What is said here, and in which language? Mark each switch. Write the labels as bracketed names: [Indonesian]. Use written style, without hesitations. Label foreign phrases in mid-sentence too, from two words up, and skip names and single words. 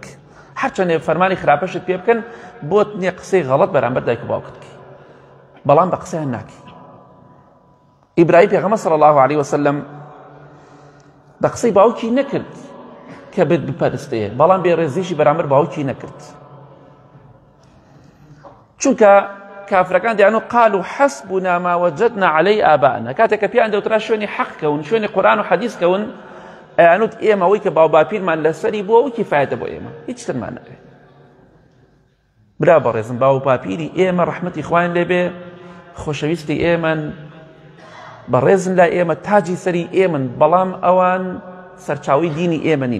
[Central Kurdish] هەرچەندێ فەرمانی خراپەشت پێ بکەن بۆت نییە قسەی غەڵەت بەرامبەر دایک و باوکت بکەی، بەڵام بە قسەیان ناکی. ئیبراهیم پێغەمبەر [Arabic] صلی الله علیه وسلم [Central Kurdish] بە قسەی باوکی نەکرد کە بت بپەرستێ، بەڵام بێڕێزیشی بەرامبەر باوکی نەکرد، چونکە کافرەکان دەیانوت [Arabic] قالوا حەسبونا ما وجدنا عەلەیه ئاباءنا، [Central Kurdish] کاتێک کە پیان دەوترا شوێنی حەق کەون، شوێنی قورئان و حەدیث کەون، ئەیانوت ئێمە ئەوەی کە باوباپیرمان لەسەری بووە ئەو کیفایەتە بۆ ئێمە، هیچ ترمان نەبێ. برا بەڕێزم باوباپیری ئێمە ڕەحمەتی خوایان لێبێ، خۆشەویستی ئێمەن، بەڕێزن لای ئێمە، تاجی سەری ئێمن، بەڵام ئەوان سەرچاوی دینی ئێمە نین.